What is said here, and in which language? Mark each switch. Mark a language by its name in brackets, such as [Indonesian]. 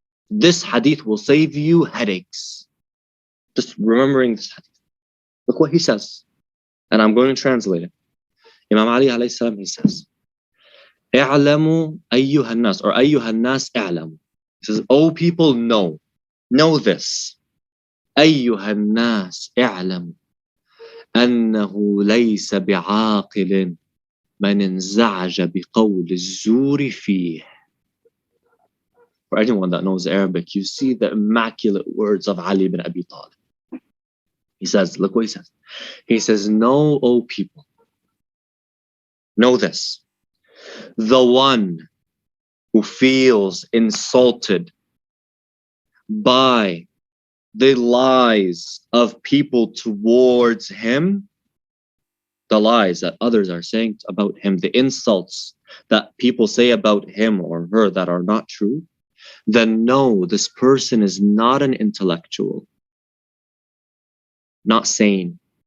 [English] This hadith will save you headaches. Just remembering this hadith. Look what he says. And I'm going to translate it. Imam Ali alayhi salam, he says, [Arabic] اعلموا أيها الناس, [English] or [Arabic] أيها الناس اعلموا. [English] He says, oh people, know this. [Arabic] أيها الناس اعلموا أنه ليس بعاقل من انزعج بقول الزور فيه. [English] For anyone that knows Arabic, you see the immaculate words of Ali ibn Abi Talib. He says, look what he says. He says, know, O people, know this. The one who feels insulted by the lies of people towards him, the lies that others are saying about him, the insults that people say about him or her that are not true, then no, this person is not an intellectual, not sane.